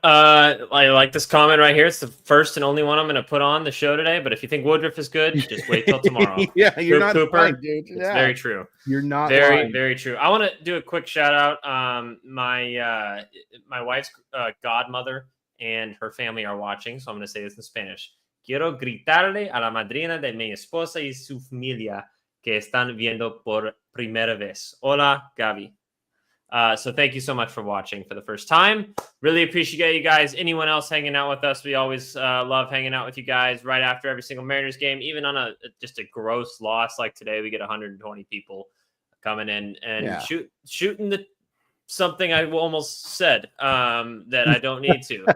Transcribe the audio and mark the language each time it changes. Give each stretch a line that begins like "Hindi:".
English: I like this comment right here. It's the first and only one I'm going to put on the show today. But if you think Woodruff is good, just wait till tomorrow. You're not Cooper. lying, dude. It's very true. You're not very, lying. very true. I want to do a quick shout out. My wife's godmother and her family are watching, so I'm going to say this in Spanish.
Spanish: Quiero gritarle a la madrina de mi esposa y su familia que están viendo por primera vez. Hola, Gaby.
English: So thank you so much for watching for the first time. Really appreciate you guys. Anyone else hanging out with us? We always love hanging out with you guys right after every single Mariners game. Even on just a gross loss like today, we get 120 people coming in and shooting something I almost said that I don't need to.